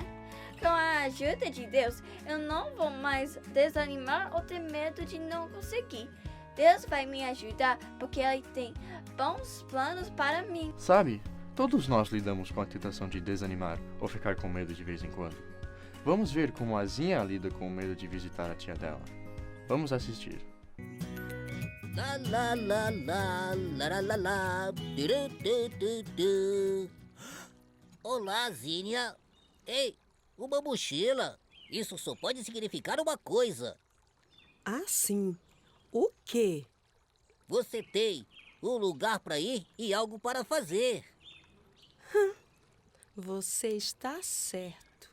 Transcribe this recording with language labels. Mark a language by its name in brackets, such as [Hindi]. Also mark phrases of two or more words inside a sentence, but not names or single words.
[Portuguese] Com a ajuda de Deus, eu não vou mais desanimar ou ter medo de não conseguir. Deus vai me ajudar porque Ele tem bons planos para mim. Sabe, todos nós lidamos com a tentação de desanimar ou ficar com medo de vez em quando. Vamos ver como a Zinha lida com o medo de visitar a tia dela. Vamos assistir. La la la la la la la la du, du, du, du. Olá, Zinha. Ei, uma mochila. Isso só pode significar uma coisa. Ah, sim. O quê? Você tem um lugar para ir e algo para fazer. Você está certo.